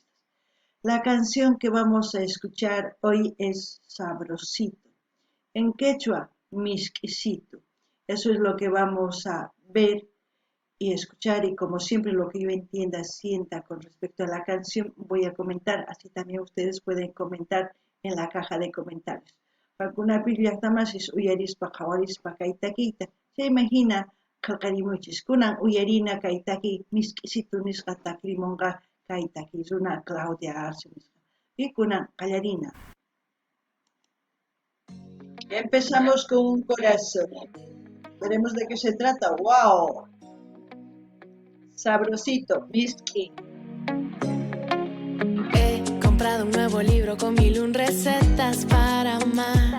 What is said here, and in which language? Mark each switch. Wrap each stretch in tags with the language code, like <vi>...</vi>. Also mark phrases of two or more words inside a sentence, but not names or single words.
<es>La canción que vamos a escuchar hoy es Sabrosito. En quechua, Misquisito. Eso es lo que vamos a ver y escuchar, y como siempre lo que yo entienda, sienta con respecto a la canción, voy a comentar, así también ustedes pueden comentar en la caja de comentarios.</es> <qu>Pakunapi llaqtamasis uyarispa qhawarispa kay takiyta,</qu> <es>se imagina</es> <qu>qillqarimuchis kunan uyarina kay takiy Misquisito nisqa takrimunqa kay takiy runa Claudia Arce nisqa. Y kunan qallarina.</qu> <es>Empezamos con un corazón. Veremos de qué se trata. ¡Wow! Sabrosito, Misqui. He comprado un nuevo libro con 1001 recetas para amar.</es>